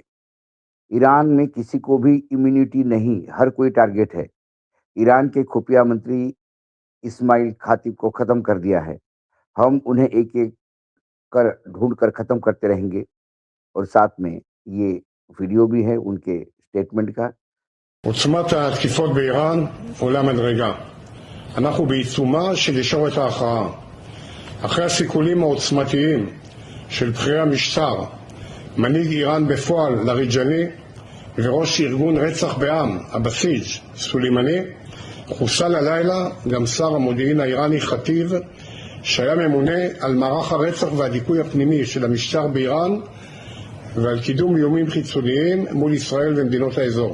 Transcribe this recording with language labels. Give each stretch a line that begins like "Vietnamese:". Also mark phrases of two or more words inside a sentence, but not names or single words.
Hindi: ईरान में किसी को भी इम्यूनिटी नहीं, हर कोई टारगेट है। ईरान के खुफिया मंत्री इस्माइल खातिब को खत्म कर दिया है। हम उन्हें एक एक कर ढूंढ कर खत्म करते रहेंगे। और साथ में ये वीडियो भी है उनके स्टेटमेंट का।
Hebrew: עוצמת התקיפות באיראן עולה מדרגה. אנחנו בעיצומה של ישורת ההכרעה. אחרי הסיכולים העוצמתיים של בכירי המשטר, מנהיג איראן בפועל לריג'אני וראש ארגון רצח בעם, הבסיג' סולימני, חוסל הלילה גם שר המודיעין האיראני חטיב, שהיה ממונה על מערך הרצח והדיכוי הפנימי של המשטר באיראן ועל קידום איומים חיצוניים מול ישראל ומדינות האזור.